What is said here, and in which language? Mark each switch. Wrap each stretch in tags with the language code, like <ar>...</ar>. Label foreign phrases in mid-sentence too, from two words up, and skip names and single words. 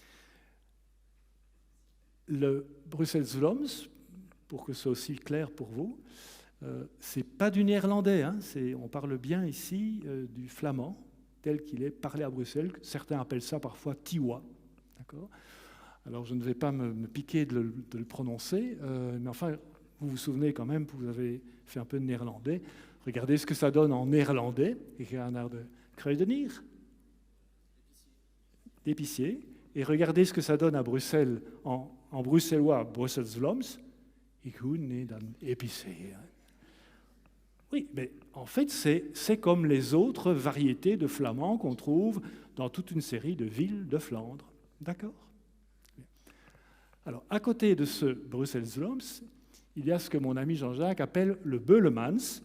<fr>Le Brussels Vlaams, pour que ce soit aussi clair pour vous, c'est pas du néerlandais, hein, on parle bien ici du flamand, tel qu'il est parlé à Bruxelles. Certains appellent ça parfois Tiwa. D'accord ? Alors je ne vais pas me piquer de le prononcer, mais enfin, vous vous souvenez quand même, vous avez fait un peu de néerlandais. Regardez ce que ça donne en néerlandais.</fr> <nl>Ik ga naar de kruidenier, d'épicier.</nl> <fr>Et regardez ce que ça donne à Bruxelles, en bruxellois, Brussels Vlaams.</fr> <nl>Ik ga naar de épicier.</nl> <fr>Oui, mais en fait, c'est comme les autres variétés de flamand qu'on trouve dans toute une série de villes de Flandre. D'accord ? Alors, à côté de ce Brussels Vlaams, il y a ce que mon ami Jean-Jacques appelle le Beulemans.</fr>